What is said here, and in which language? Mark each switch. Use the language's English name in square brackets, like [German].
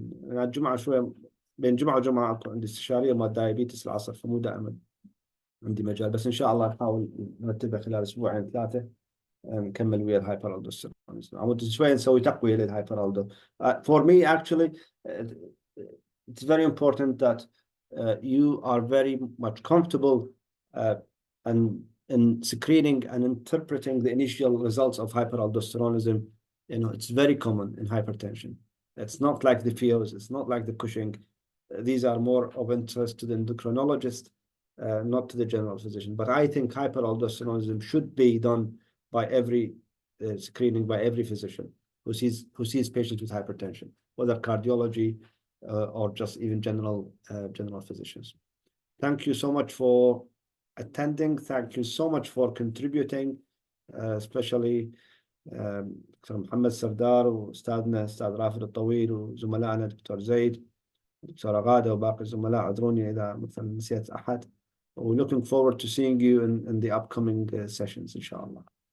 [Arabic] أنا الجمعة شوية بين جمعة وجمعة عندي استشارية مال دايابيتس العصر، فمو دائما عندي مجال، بس إن شاء الله نحاول نرتبها خلال أسبوعين 3 نكمل ويا الهايبر ألدوستيرون. شوية نسوي تقوية للهايبر ألدو. [English] For me actually it's very important that you are very much comfortable and in screening and interpreting the initial results of hyperaldosteronism. You know, it's very common in hypertension. It's not like the FIOs, it's not like the Cushing. These are more of interest to the endocrinologist, not to the general physician. But I think hyperaldosteronism should be done by every screening by every physician who sees patients with hypertension, whether cardiology or just even general physicians. Thank you so much for attending. Thank you so much for contributing, especially [Arabic] دكتور محمد سردار وأستاذنا أستاذ رافد الطويل وزملائنا دكتور زيد دكتورة غادة وباقي الزملاء. اعذروني إذا مثلا نسيت أحد. [English] We're looking forward to seeing you in the upcoming sessions [Arabic] إن شاء الله.